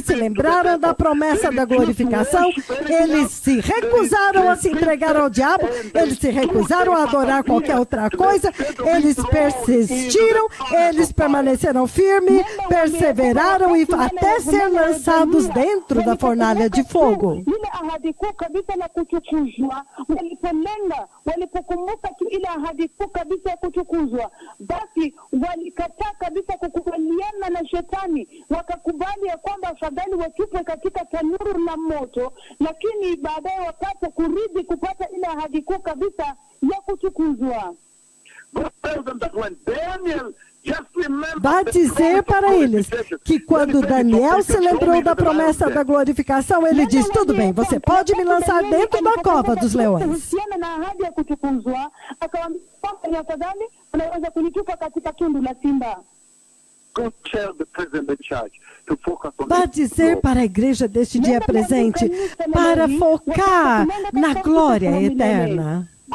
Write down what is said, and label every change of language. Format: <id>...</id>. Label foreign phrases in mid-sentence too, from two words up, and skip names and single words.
<pt>se lembraram da promessa da glorificação, eles se recusaram a se entregar ao diabo, eles se recusaram a adorar qualquer outra coisa, eles persistiram, eles permaneceram firmes, perseveraram e até ser lançados dentro da fornalha de fogo.</pt> <sw>Basi walikataa kabisa kukubaliana na shetani, wakakubali ya kwamba afadhali watupwe katika tanuru la moto, lakini baadaye wapate kurudi kupata ile ahadi kuu kabisa ya kutukuzwa.</sw> <pt>Vá dizer para eles que quando Daniel se lembrou da promessa da glorificação, ele diz, tudo bem, você pode me lançar dentro da cova dos leões. Vá dizer para a igreja deste dia presente para focar na glória eterna.</pt>